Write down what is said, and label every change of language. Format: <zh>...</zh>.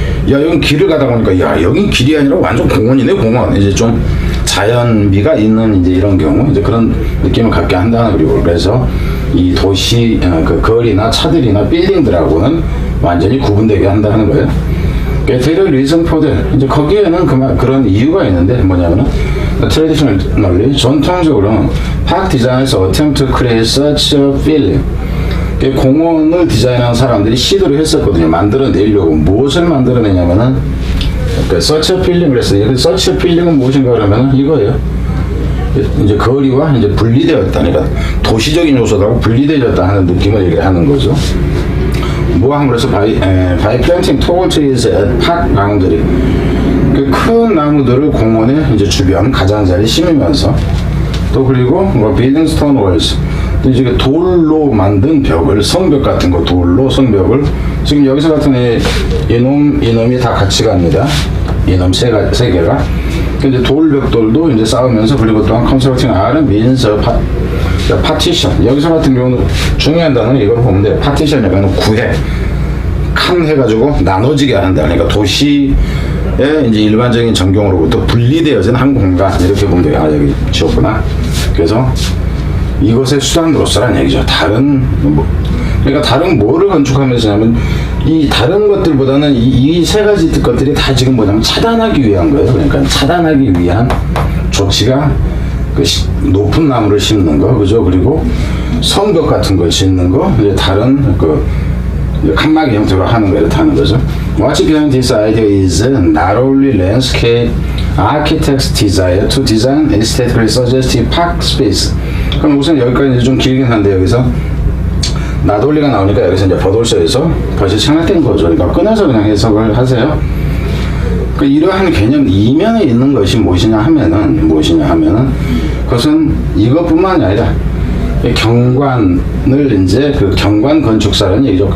<ko>야, 여긴 길을 가다 보니까 야, 여긴 길이 아니라 완전 공원이네, 공원. 이제 좀 자연미가 있는 이제 이런 경우 이제 그런 느낌을 갖게 한다는. 그리고 그래서 이 도시 그 거리나 차들이나 빌딩들하고는 완전히 구분되게 한다는 거예요.</ko> <en>There reason for that.</en> <ko>이제 거기에는 그런 이유가 있는데 뭐냐면은</ko> <en>traditionally 전통적으로 park designers attempt to create such a feeling.</en> <ko>공원을 디자인한 사람들이 시도를 했었거든요. 만들어내려고. 무엇을 만들어내냐면은</ko> <en>such a feeling.</en> <ko>그래서 such a feeling은 무엇인가 그러면은 이거예요. 이제 거리와 이제 분리되었다. 그러니까 도시적인 요소하고 분리되었다 하는 느낌을 얘기하는 거죠. 뭐한 그래서</ko> <en>by planting tall trees at park boundary.</en> <ko>그 큰 나무들을 공원의 이제 주변 가장자리에 심으면서, 또 그리고 뭐</ko> <en>building stone walls.</en> <ko>또 이제 돌로 만든 벽을, 성벽 같은 거, 돌로 성벽을, 지금 여기서 같은 이놈이 다 같이 갑니다. 이놈 세 개가. 근데 돌벽돌도 이제 쌓으면서, 그리고 또한</ko> <en>constructing iron means partition.</en> <ko>여기서 같은 경우는 중요한 단어는 이걸 보면 돼요. partition이면 구해, 칸 해가지고 나눠지게 한다. 그러니까 도시의 이제 일반적인 전경으로부터 분리되어진 한 공간, 이렇게 보면 돼요. 아, 여기 지웠구나. 그래서 이것의 수단으로서란 얘기죠. 다른 그러니까 다른 뭐를 건축하면서 하냐면 이 다른 것들보다는 이 세 가지 것들이 다 지금 뭐냐면 차단하기 위한 거예요. 그러니까 차단하기 위한 조치가 그 높은 나무를 심는 거, 그죠? 그리고 성벽 같은 걸 짓는 거, 이제 다른 그 칸막이 형태로 하는 거, 이렇게 하는 거죠.</ko> <en>What's behind this idea is not only landscape architects' desire to design aesthetically suggestive park space.</en> <ko>그럼 우선 여기까지 이제 좀 길긴 한데, 여기서 나돌리가 나오니까 여기서 이제 버돌서에서 벌써 생략된 거죠. 그러니까 끊어서 그냥 해석을 하세요. 그 이러한 개념 이면에 있는 것이 무엇이냐 하면은 그것은 이것뿐만이 아니라 경관을 이제 그 경관 건축사라는 얘기죠.</ko>